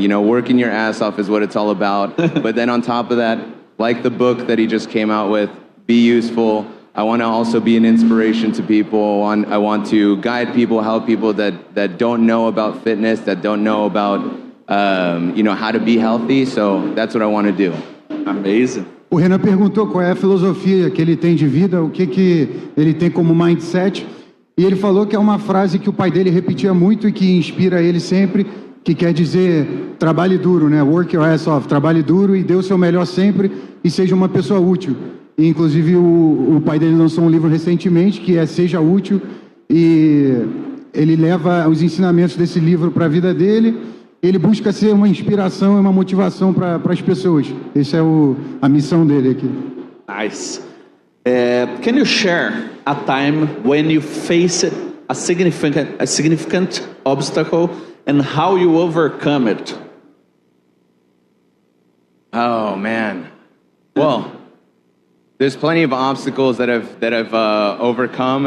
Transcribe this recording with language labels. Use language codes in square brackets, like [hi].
[en] You know, working your ass off is what it's all about. But then on top of that, like the book that he just came out with, be useful. I want to also be an inspiration to people. I want to guide people, help people that don't know about fitness, that don't know about, you know, how to be healthy. So that's what I want to do. amazing. [pt] O Renan perguntou qual é a filosofia que ele tem de vida, o que ele tem como mindset. E ele falou que é uma frase que o pai dele repetia muito e que inspira ele sempre, que quer dizer, trabalhe duro, né? [en] Work your ass off, [pt] trabalhe duro e dê o seu melhor sempre e seja uma pessoa útil. E, inclusive, o pai dele lançou um livro recentemente, que é Seja Útil, e ele leva os ensinamentos desse livro para a vida dele. Ele busca ser uma inspiração e uma motivação para as pessoas. Essa é a missão dele aqui. [en] Nice. Can you share a time when you faced a significant obstacle and how you overcome it? Oh man. Well, there's plenty of obstacles that I've overcome.